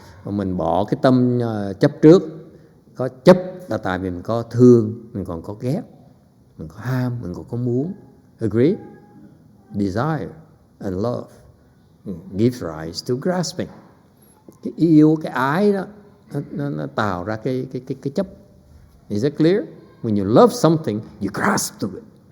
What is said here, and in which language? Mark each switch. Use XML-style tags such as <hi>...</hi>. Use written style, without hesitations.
<vi>Mình bỏ cái tâm chấp trước. Có chấp là tại vì mình có thương, mình còn có ghét, mình có ham, mình còn có muốn.</vi> <en>Agree? Desire and love gives rise to grasping.</en> <vi>Cái yêu, cái ái đó nó tạo ra cái chấp.</vi> <en>Is that clear? When you love something, you grasp to it.</en>